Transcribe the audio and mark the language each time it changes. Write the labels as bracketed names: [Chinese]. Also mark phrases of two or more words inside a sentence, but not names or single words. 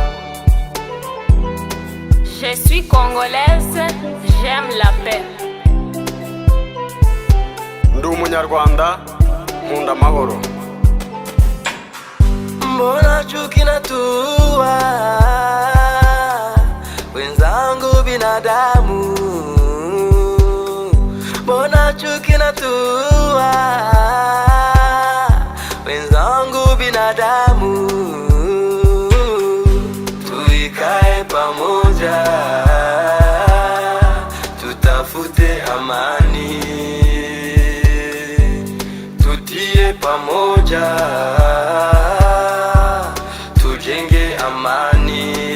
[French] Je suis congolaise, j'aime la paix. [Kinyarwanda] Ndi umunyarwanda, nkunda amahoro. [Swahili] Mbona chuki natua wenzangu binadamu. Mbona chuki natua wenzangu binadamu. Tuikae pamoja tutafute amani, tutie pamoja tujenge amani.